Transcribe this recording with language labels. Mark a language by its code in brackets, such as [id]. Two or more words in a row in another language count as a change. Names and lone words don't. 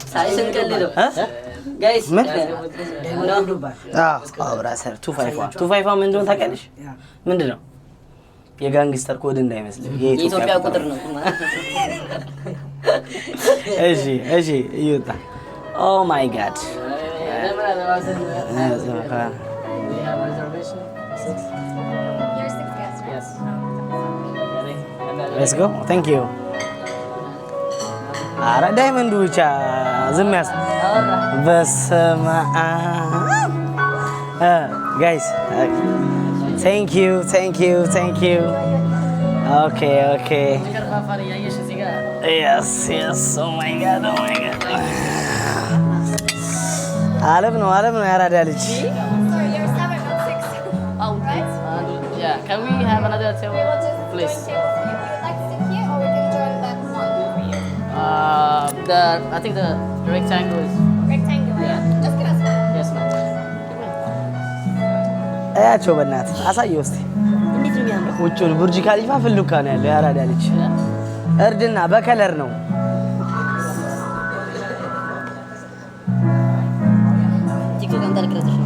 [am] ሳይሰንቀልለው ጋይስ ምን ብራዘር 251 ምን እንደሆነ ታውቂያለሽ? ምንድን ነው? የጋንግስተር ኮድ እንዳይመስልህ የኢትዮጵያ ቁጥር ነው። እሺ ይወጣ። [en] Oh my god Let's go. Thank you. [am] ኧረ ዳይመንዱ ብቻ ዝም ያስ በስመ አብ ጋይስ [en] thank you [am] Okay. ከርፋፋሪ ያየሽ እዚህ ጋር [en] Yes. Oh my god. [am] ዓለም ነው ያራዳ ልጅ። [en] So you're 7 or 6. Oh, Right? yeah. Can we have another table, We will just please? join tables for you. If you would like to sit here, or we can join that one over here. I think the rectangle is. Rectangular. Yeah. Just give us one. Yes, ma'am. [am] አያቸው በእናትህ አሳየው እስቲ። እንዴት ነው የሚያምረው? ውጭውን ቡርጅ ካሊፋ ፍሉካ ነው ያለው ያራዳ ልጅ። እርድና በከለር ነው። ቲክቶክ አንተ ልክረጥሽ ነው።